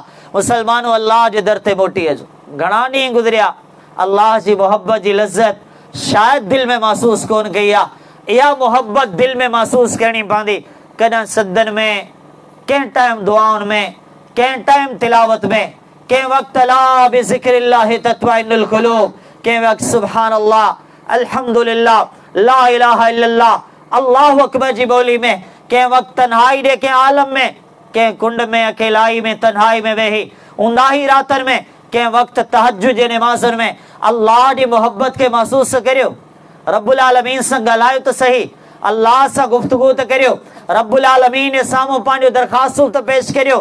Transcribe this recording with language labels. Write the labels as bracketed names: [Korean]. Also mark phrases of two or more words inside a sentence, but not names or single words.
[Sindhi] मुसलमानो अल्लाह जे दर ते मोटी अचो। घणा ॾींहं गुज़रिया, अल्लाह जी मोहब्बत जी लज़्ज़त शायदि दिलि में महसूस कोन कई आहे। इहा मोहब्बत दिलि में महसूस करणी पवंदी। कॾहिं सदन में, कंहिं टाइम दुआउनि में, कंहिं टाइम तिलावत में, कंहिं वक़्तु [Arabic] ألا بذكر الله تطمئن القلوب, [Sindhi] कंहिं वक़्तु [Arabic] سبحان الله، الحمد لله، لا إله إلا الله، الله أكبر [Sindhi] जी ॿोली में, कंहिं वक़्तु तन्हाई ॾे कंहिं आलम में, कंहिं कुंड में अकेलाई में तन्हाई में वेही ऊंदाही रातनि में, कंहिं वक़्तु तहज्जुद जे निमाज़नि में अल्लाह जी मोहब्बत खे महसूस करियो। [Arabic] رب العالمين [Sindhi] सां ॻाल्हायो त सही, अल्लाह सां गुफ्तगू त करियो, [Arabic] رب العالمين [Sindhi] जे साम्हूं पंहिंजो दरख़्वास्तूं त पेश करियो।